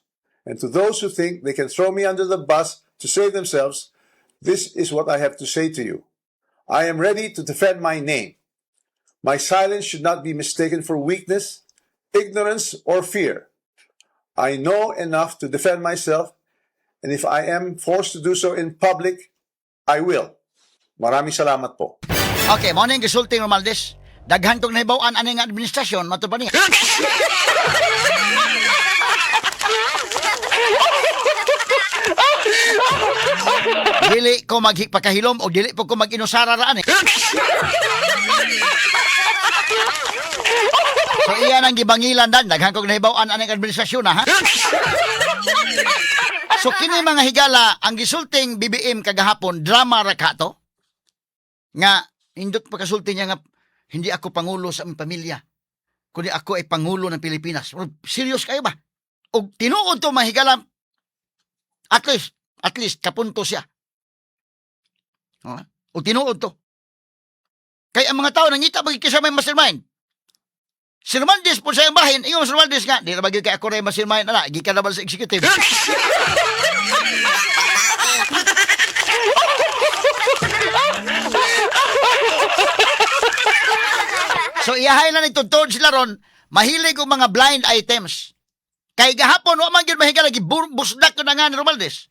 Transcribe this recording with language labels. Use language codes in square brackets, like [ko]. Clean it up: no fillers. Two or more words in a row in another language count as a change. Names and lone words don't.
[en] And to those who think they can throw me under the bus to save themselves, this is what I have to say to you. I am ready to defend my name. My silence should not be mistaken for weakness, ignorance, or fear. I know enough to defend myself, and if I am forced to do so in public, I will. [tl] Maraming salamat po. [ceb] Okay, mo ning gisulting Romaldes. Daghan tong nahibaw-an aning administrasyon mato pa niya. Dili ko magpakahilom o dili po ko mag-inusara raan eh. So iyan ang gibangilan dan, daghan kong nahibaw-an aning administrasyon ha. So kini mga higala ang gisulting BBM kagahapon drama ra ka to. Nga indot pagkasulti niya nga [tl] hindi ako pangulo sa aming pamilya, kundi ako ay pangulo ng Pilipinas. [ceb] Serious kayo ba? O tinuod to mga higala, at least kapunto siya. O tinuod to. Kaya ang mga tao nangita bagay sa may mastermind. Si Romaldes po sa iyong bahin, ingon si Romaldes nga, di na bagay kay ako rin mastermind, gikan naman sa executive. So iyahay na nitudtod sila ron, mahilig ko mga [en] blind items. [ceb] Kay gahapon, wa man gyud mahigala, busdak ko na nga ni Romaldes.